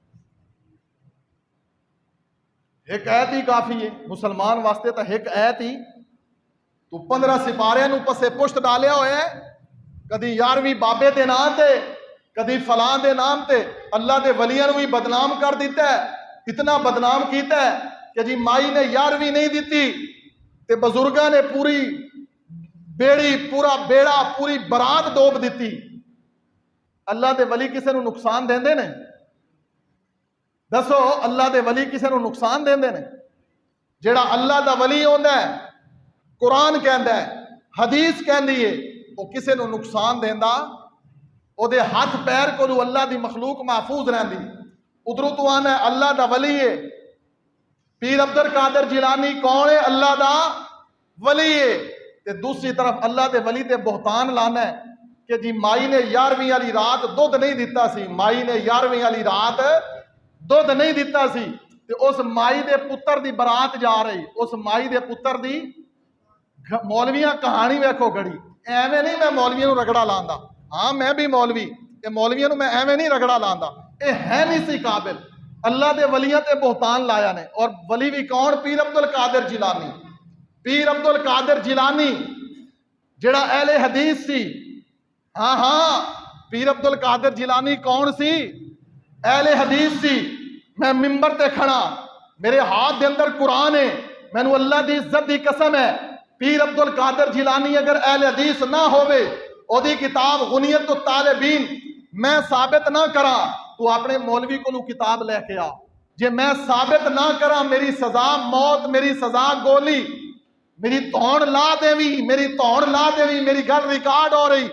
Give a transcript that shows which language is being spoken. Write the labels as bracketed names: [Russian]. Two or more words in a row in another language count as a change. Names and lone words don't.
[Punjabi] ایک ایت ہی کافی ہے مسلمان واسطے، تو ایک ایت ہی تو 15 سپارے نو پسے پشت ڈالیا ہوئے ہے، کدی 11ویں بابے دے نام تے، کدی فلاں دے نام تے، اللہ دے ولیاں نو بھی بدنام کر دیتا ہے، اتنا بدنام کیتا ہے کہ جی مائی نے 11ویں نہیں دیتی تے بزرگاں نے پوری بیڑی، پورا بیڑا، پوری برات ڈوب دیتی۔ اللہ دے ولی کسے نو نقصان دیندے نے؟ دسو اللہ دے ولی کسے نو نقصان دیندے نے؟ جیڑا اللہ دا ولی ہوندا ہے، قرآن کہندا ہے، حدیث کہندی ہے، وہ کسے نو نقصان دیندا، او دے ہاتھ پیر کو اللہ دی مخلوق محفوظ رہندی۔ ادھروں تو آنا ہے اللہ دا ولی ہے، پیر عبد القادر جیلانی کون ہے؟ اللہ دا ولی ہے۔ تے دوسری طرف اللہ دے ولی تے بہتان لانا ہے کہ جی مائی نے 11ویں والی رات دودھ نہیں دیتا سی، مائی نے 11ویں والی رات دودھ نہیں دیتا سی، تے اس مائی دے پتر دی برات جا رہی، اس مائی دے پتر دی مولویاں کہانی ویکھو گڑی، ایویں نہیں میں مولویاں نو رگڑا لاندا، ہاں میں بھی مولوی تے مولویاں نو میں ایویں نہیں رگڑا لاندا، اے ہے نہیں سی قابل۔ اللہ دے ولیاں تے بہتان لایا نے، اور ولی بھی کون؟ پیر عبد القادر جیلانی۔ پیر عبد القادر جیلانی جڑا اہل حدیث سی، ہاں ہاں پیر عبد القادر جیلانی کون سی؟ اہل حدیث سی۔ میں ممبر تے کھڑا، میرے ہاتھ دے اندر قرآن ہے، مینوں اللہ دی عزت دی قسم ہے، پیر عبد القادر جیلانی اگر اہل حدیث نہ ہوئے، او دی کتاب غنیت الطالبین میں ثابت نہ کرا، تو اپنے مولوی کو کتاب لے کے آ، جے میں ثابت نہ کرا میری سزا موت، میری سزا گولی، میری توڑ لا دیوی، میری توڑ لا دیوی، میری گل ریکارڈ ہو رہی۔